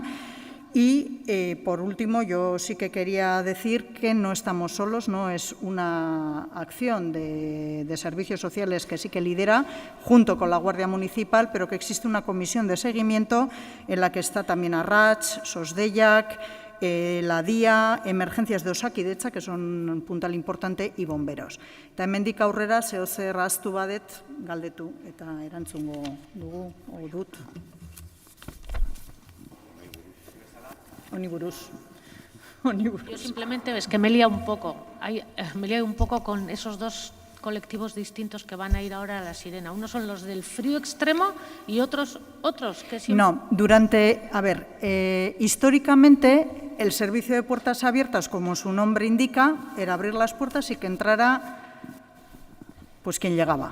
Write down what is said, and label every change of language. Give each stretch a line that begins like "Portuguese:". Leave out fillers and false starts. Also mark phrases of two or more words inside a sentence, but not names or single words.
Spanish: Y, por último, yo sí que quería decir que no estamos solos, no es una acción de servicios sociales que sí que lidera, junto con la Guardia Municipal, pero que existe una comisión de seguimiento en la que está también Arrats, Sosdeiak, la DIA, emergencias de Osakidetza, que son un puntal importante, y bomberos.
Basque: Eta hemendik aurrera, zehozer ahaztu badet, galdetu eta erantzungo dugu, dut. Oniburuz.
Spanish: Yo simplemente es que me he liado un poco. Me he liado un poco con esos dos colectivos distintos que van a ir ahora a la Sirena. Unos son los del frío extremo y otros que siempre... No, históricamente el servicio de puertas abiertas, como su nombre indica, era abrir las puertas y que entrara pues quien llegaba.